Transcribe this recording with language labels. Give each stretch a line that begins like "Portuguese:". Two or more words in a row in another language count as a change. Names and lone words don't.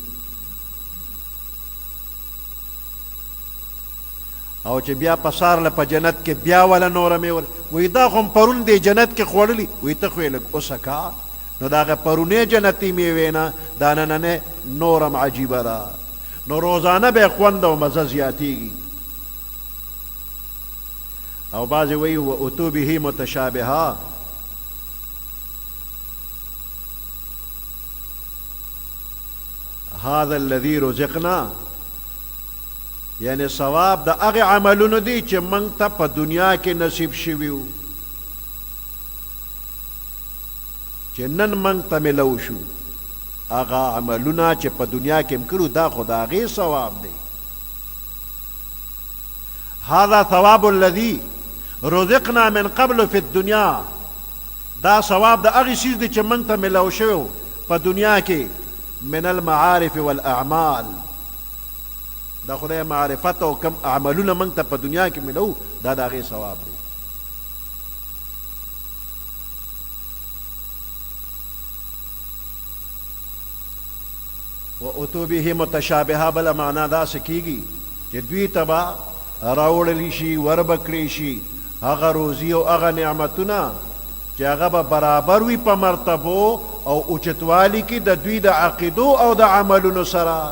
Pashto: او چې بیا پسارله په جنت کې بیا ولا نوره مې وایي دا خو پرون دې جنت کې خوړلي، وایي ته خو یې لږ وسکه. نو د هغه پرونې جنتي میوې نه دا نننۍ نورم عجیبه ده. نو روزانه به یې خوند او مزه زیاتېږي. او بعضې وایي
Arabic: واتو به متشابها، هذا الذي رزقنا،
Pashto: یعنی ثواب د هغې عملونو دی چې موږ ته په دنیا کې نصیب شوي وو، چې نن موږ ته ملو شو. هغه عملونه چې په دنیا کې م کړو دا خو د هغې ثواب دی.
Arabic: هذا ثواب الذي رزقنا من قبل فی الدنیا،
Pashto: دا ثواب د هغې څیز دی چې موږ ته ملو شوی په دنیا کې،
Arabic: من المعارف والاعمال،
Pashto: دا خدای معرفت او کم عملونه موږ ته په دنیا کې ملو، دا د هغې ثواب دی.
Arabic: واتو به متشابهه
Pashto: بله معنا داسې کېږي چې دوی ته به راوړلی شي، وربکړی شي هغه روزي او هغه نعمتونه چې هغه به برابر وي په مرتبو او اوچتوالي کې د دوی د عقیدو او د عملونو سره.